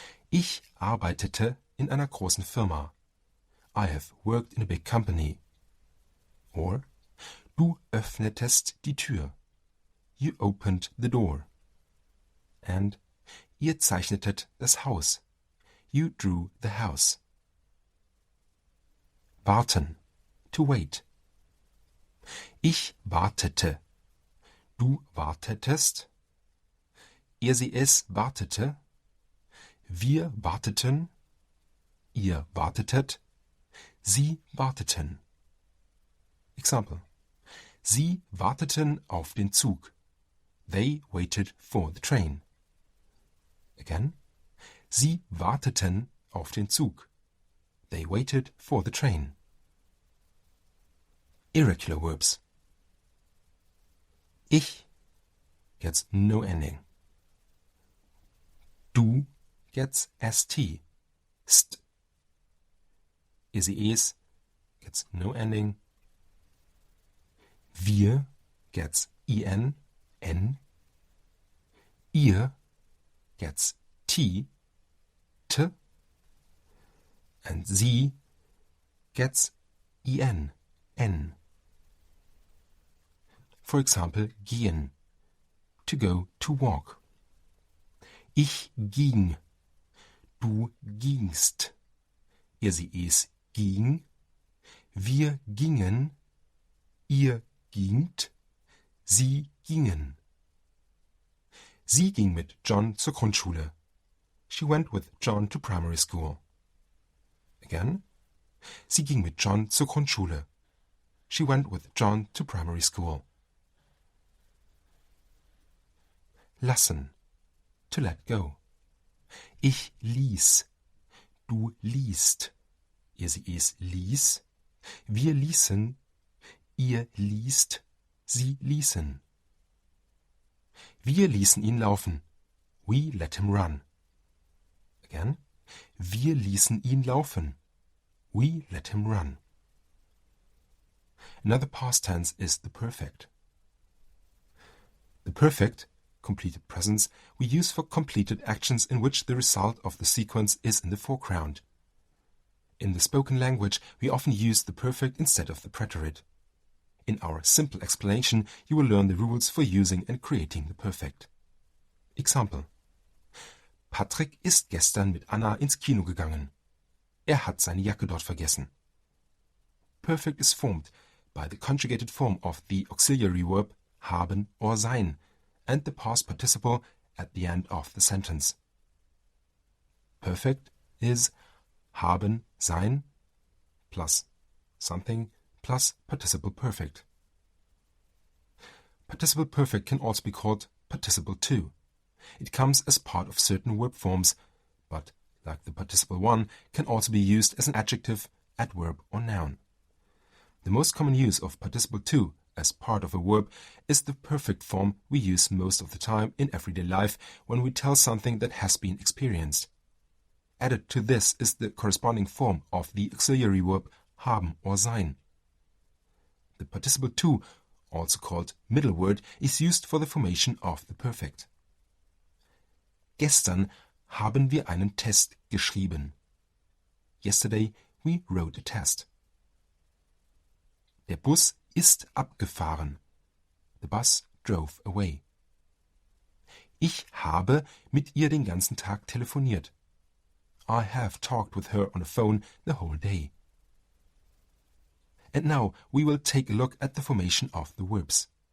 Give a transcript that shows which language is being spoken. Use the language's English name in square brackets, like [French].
[German] Ich arbeitete in einer großen Firma. [English] I have worked in a big company. Or, [German] du öffnetest die Tür. [English] You opened the door. And, [German] ihr zeichnetet das Haus. [English] You drew the house. [German] Warten. [English] To wait. [German] Ich wartete. Du wartetest. Er, sie, es wartete. Wir warteten. Ihr wartetet. Sie warteten. Example. Sie warteten auf den Zug. [English] They waited for the train. Again. [German] Sie warteten auf den Zug. [English] They waited for the train. Irregular verbs. Ich gets no ending. Du gets st. St. Er, sie, es gets no ending. Wir gets en, n. Ihr gets t, t. And sie gets en, n. For example, gehen. To go, to walk. [German] Ich ging. Du gingst. Er, sie, es ging. Wir gingen. Ihr gingt. Sie gingen. Sie ging mit John zur Grundschule. [English] She went with John to primary school. Again. [German] Sie ging mit John zur Grundschule. [English] She went with John to primary school. [German] Lassen. [English] To let go. [German] Ich ließ. Du liest. Er, sie, es ließ. Wir ließen. Ihr liest. Sie ließen. Wir ließen ihn laufen. [English] We let him run. Again. [German] Wir ließen ihn laufen. [English] We let him run. Another past tense is the perfect. The perfect, completed presence, we use for completed actions in which the result of the sequence is in the foreground. In the spoken language, we often use the perfect instead of the preterite. In our simple explanation, you will learn the rules for using and creating the perfect. Example. [German] Patrick ist gestern mit Anna ins Kino gegangen. Er hat seine Jacke dort vergessen. [English] Perfect is formed by the conjugated form of the auxiliary verb haben or sein and the past participle at the end of the sentence. Perfect is haben, sein plus something plus participle perfect. Participle perfect can also be called participle to. It comes as part of certain verb forms, but, like the participle one, can also be used as an adjective, adverb, or noun. The most common use of participle to as part of a verb is the perfect form we use most of the time in everyday life when we tell something that has been experienced. Added to this is the corresponding form of the auxiliary verb haben or sein. The participle to, also called middle word, is used for the formation of the perfect. [German] Gestern haben wir einen Test geschrieben. [English] Yesterday we wrote a test. [German] Der Bus ist abgefahren. [English] The bus drove away. [German] Ich habe mit ihr den ganzen Tag telefoniert. [English] I have talked with her on the phone the whole day. And now we will take a look at the formation of the verbs.